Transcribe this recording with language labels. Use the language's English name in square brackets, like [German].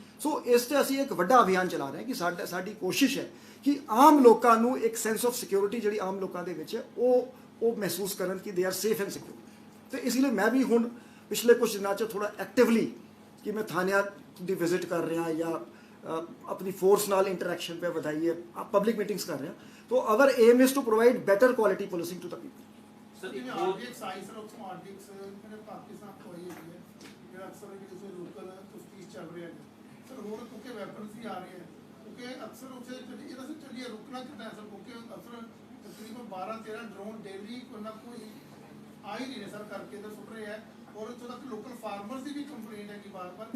[Punjabi] ਸੋ ਇਸ ਤੇ ਅਸੀਂ ਇੱਕ ਵੱਡਾ ਅਭਿਆਨ ਚਲਾ ਰਹੇ ਹਾਂ ਕਿ ਸਾਡੀ ਕੋਸ਼ਿਸ਼ ਹੈ ਕਿ ਆਮ ਲੋਕਾਂ ਨੂੰ ਇੱਕ ਸੈਂਸ ਆਫ ਸਿਕਿਉਰਿਟੀ ਜਿਹੜੀ ਆਮ ਲੋਕਾਂ ਦੇ ਵਿੱਚ ਹੈ ਉਹ ਮਹਿਸੂਸ ਕਰਨ ਕਿ [English] They are safe and secure. [Punjabi] ਤੇ ਇਸ ਲਈ ਮੈਂ ਵੀ ਹੁਣ ਪਿਛਲੇ ਕੁਝ ਦਿਨਾਂ 'ਚ ਥੋੜਾ ਐਕਟਿਵਲੀ ਕਿ ਮੈਂ ਥਾਣਿਆਂ ਦੀ ਵਿਜ਼ਿਟ ਕਰ ਰਿਹਾ ਜਾਂ ਆਪਣੀ ਫੋਰਸ ਨਾਲ ਇੰਟਰੈਕਸ਼ਨ पे ਵਧਾਈ ਹੈ, ਪਬਲਿਕ ਮੀਟਿੰਗਸ ਕਰ ਰਿਹਾ। [English] तो our aim is to provide better quality policing to the people. Sir ਜਿਵੇਂ एक और [Punjabi] RDX ਆਈ ਸਰ ਉੱਥੋਂ RDX ਜਿਹੜੇ ਪਾਕਿਸਤਾਨ ਤੋਂ ਆਈ ਹੈਗੀ ਹੈ ਜਿਹੜਾ ਅਕਸਰ ਜਿਹੜੇ ਲੋਕਲ ਤਫਤੀਸ਼ ਚੱਲ ਰਿਹਾ ਹੈ ਸਰ ਹੋਰ ਕਿਉਂਕਿ ਵੈਪਨਸ ਵੀ ਆ ਰਹੇ ਹੈ ਕਿਉਂਕਿ ਅਕਸਰ ਉੱਥੇ ਇਹਦਾ ਸਰ ਚੱਲੀਏ ਰੁਕਣਾ ਕਿੱਦਾਂ ਹੈ ਸਰ ਕਿਉਂਕਿ ਅਕਸਰ ਤਕਰੀਬਨ 12-13 ਡਰੋਨ ਡੇਲੀ ਕੋਈ ਨਾ ਕੋਈ ਆ ਹੀ ਨਹੀਂ ਰਹੇ ਸਰ ਕਰਕੇ ਤਾਂ ਸੁੱਟ ਰਹੇ ਹੈ ਔਰ ਇੱਥੋਂ ਤੱਕ ਲੋਕਲ ਫਾਰਮਰਸ ਦੀ ਵੀ ਕੰਪਲੇਂਟ ਹੈ ਕਿ ਬਾਰ-ਬਾਰ